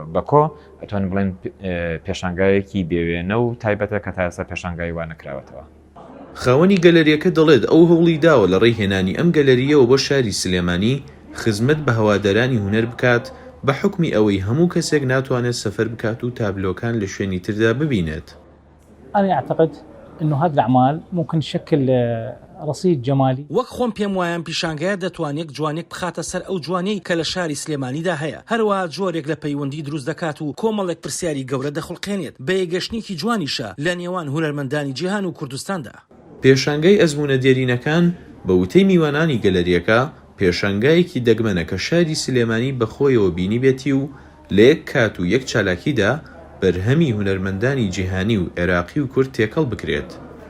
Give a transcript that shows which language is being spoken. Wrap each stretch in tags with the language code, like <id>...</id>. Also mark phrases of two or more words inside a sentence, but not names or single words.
<ckb>بەکۆ ئەتوانین بڵێن پێشانگایەکی بێوێنە و تایبەتە کە تا ئێستا پێشانگای وا نەکراوەتەوە. خاوەنی گەلەریەکە دەڵێت ئەو هەوڵی داوە لە ڕێیهێنانی ئەم گەلەریەوە بۆ شاری سلێمانی خزمەت بە هەوادارانی هونەر بکات بە حکمی ئەوەی هەموو کەسێک ناتوانێت سەفەر بکات و تابلۆکان لە شوێنی تردا ببینێت.</ckb> <ar>أنا أعتقد إنه هذه الأعمال ممكن تشكل رصيد جمالي.</ar> <ckb>وەک خۆم پێم وایە پیشانگایە دەتوانێت جوانێک بخاتە سەر ئەو جوانەی کە لە شاری سلێمانیدا هەیە. هەروە جۆرێک لە پەیوەندی دروست دەکات و کۆمەڵێک پرسیاری گەورە دەخڵقێنێت بە یەگەشتنێکی جوانیشە لە نێوان هونەرمەندانی جیهان و کوردستاندا. پێشانگای ئەزموونە دێرینەکان بە وتەی میوانانی گەلەریەکە پێشانگایەکی دەگمەنە کە شاری سلێمانی بەخۆیەوە بینی بێتی و لە یەک کات و یەک چالاکیدا بەرهەمی هونەرمەندانی جیهانی و عێراقی و کورد تێکەڵ بکرێت.</ckb>